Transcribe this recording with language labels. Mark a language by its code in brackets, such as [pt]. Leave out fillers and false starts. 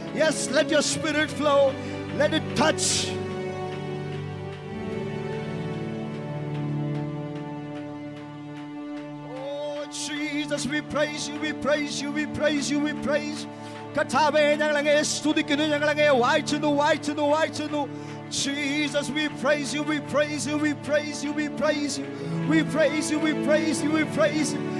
[en] Yes, let your spirit flow. Let it touch. Oh, Jesus, we praise you, we praise you, we praise you, we praise. [ml] കർത്താവേ, ഞങ്ങളങ്ങേ സ്തുതിക്കുന്നു, ഞങ്ങളങ്ങേ വാഴ്ത്തുന്നു. [en] Jesus, we praise you, we praise you, we praise you, we praise you, we praise you, we praise you, we praise you.